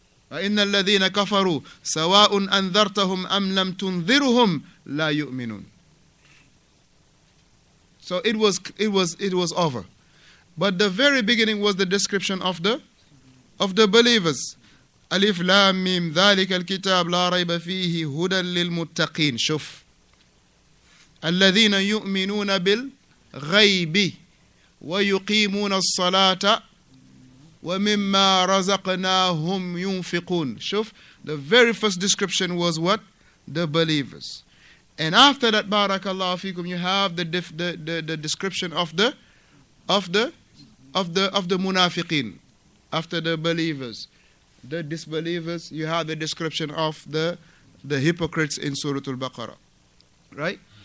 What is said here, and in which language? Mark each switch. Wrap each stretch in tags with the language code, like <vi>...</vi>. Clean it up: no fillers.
<ar>إِنَّ الَّذِينَ كَفَرُوا سَوَاءٌ أَنذَرْتَهُمْ أَمْ لَمْ تُنذِرُهُمْ لَا يُؤْمِنُونَ.</ar> <en>So it was over. But the very beginning was the description of the believers.</en> <ar>Alif Lam Mim ذلك الكتاب لا ريب فيه هدى للمتقين. شوف الذين يؤمنون بالغيب ويقيمون الصلاة ومما رزقناهم ينفقون.</ar> <en>شوف, the very first description was what? The believers. And after that, barakallahu fikum, you have the description of the munafiqeen. After the believers, the disbelievers, you have the description of the hypocrites in Surah Al-Baqarah, right?</en>